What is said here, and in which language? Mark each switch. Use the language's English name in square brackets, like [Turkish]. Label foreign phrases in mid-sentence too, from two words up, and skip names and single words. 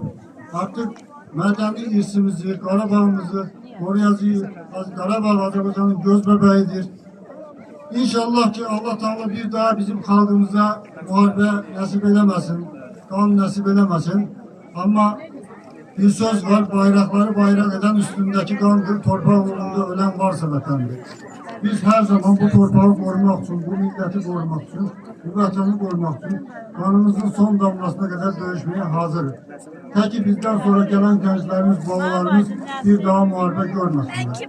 [Azerbaijani] Artıq mədəni irsimizi, Qarabağımızı qoruyacağıq. Qarabağ Azərbaycanın göz bəbəyidir. İnşallah ki Allah Teala bir daha bizim xalqımıza müharibə nəsib eləməsin, qan nəsib eləməsin. Amma bir söz var, [Turkish] bayraqları bayraq eden üstündeki qandır, torpaq uğrunda ölen varsa vətəndir. Biz her zaman bu torpağı korumak için, bu milleti korumak için, bu vətəni korumak için kanımızın son damlasına kadar dövüşmeye hazırız. Ta ki bizden sonra gelen gençlerimiz, babalarımız bir daha muharebe görmesinler.